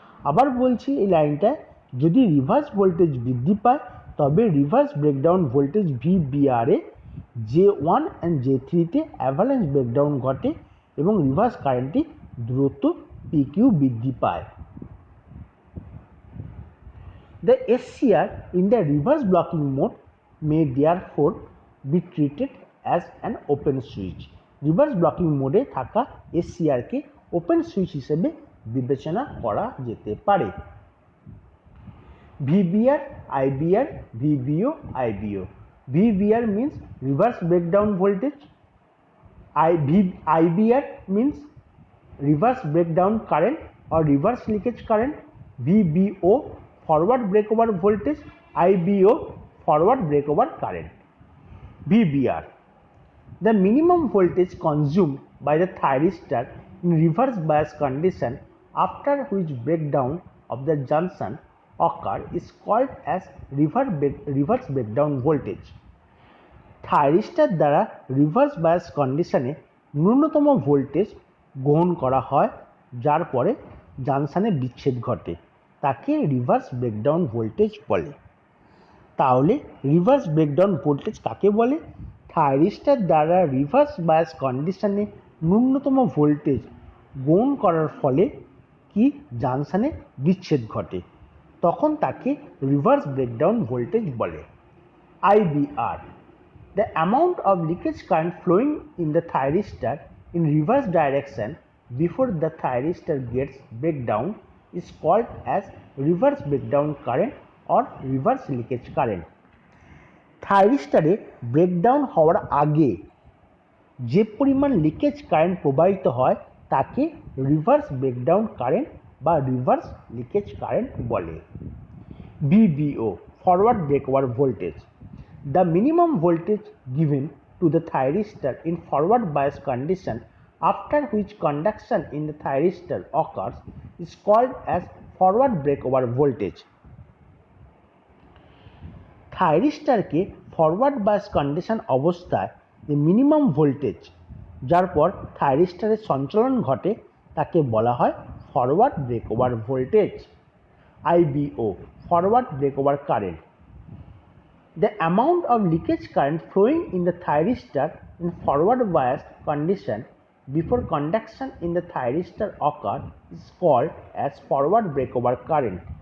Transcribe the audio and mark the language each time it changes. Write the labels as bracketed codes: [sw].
[bn] আবার বলছি এই লাইনটা, যদি রিভার্স ভোল্টেজ বৃদ্ধি পায় তবে reverse breakdown voltage VBR A J one and J থ্রিতে অ্যাভালাঞ্চ ব্রেকডাউন ঘটে এবং রিভার্স কারেন্টটি দ্রুত PQ বৃদ্ধি পায়। [en] The SCR in the reverse blocking mode may therefore be treated as an open switch. [bn] Reverse blocking মোডে থাকা SCR কে open switch হিসেবে বিবেচনা করা যেতে পারে। [en] VBR, IBR, VBO, IBO. VBR means reverse breakdown voltage. IBR means reverse breakdown current or reverse leakage current. VBO, forward breakover voltage. IBO, forward breakover current. VBR, the minimum voltage consumed by the thyristor in reverse bias condition after which breakdown of the junction occur is called as reverse breakdown voltage. [bn] থাইরিস্টার দ্বারা reverse bias কন্ডিশনে ন্যূনতম voltage গ্রহণ করা হয় যার পরে জাংশনে বিচ্ছেদ ঘটে, তাকে রিভার্স ব্রেকডাউন ভোল্টেজ বলে। তাহলে রিভার্স ব্রেকডাউন ভোল্টেজ কাকে বলে? থাইরিস্টার দ্বারা রিভার্স বায়াস কন্ডিশনে ন্যূনতম ভোল্টেজ গ্রহণ করার ফলে কি জাংশনে বিচ্ছেদ ঘটে, তখন তাকে রিভার্স ব্রেকডাউন ভোল্টেজ বলে। [en] IBR, the amount of leakage current flowing in the thyristor in reverse direction before the thyristor gets breakdown is called as reverse breakdown current or reverse leakage current. [bn] থাইরিস্টারে breakdown হওয়ার আগে যে পরিমাণ leakage current প্রবাহিত হয় তাকে reverse breakdown current বা reverse leakage current বলে। [en] VBO, forward breakover voltage. The minimum voltage given to the thyristor in forward bias condition after which conduction in the thyristor occurs is called as forward breakover voltage. [bn] থাইরিস্টারকে forward bias condition অবস্থায় যে minimum voltage যার পর থাইরিস্টারের সঞ্চালন ঘটে তাকে বলা হয় forward ব্রেকওভার voltage. [en] IBO, forward breakover current. The amount of leakage current flowing in the thyristor in forward bias condition before conduction in the thyristor occur is called as forward breakover current.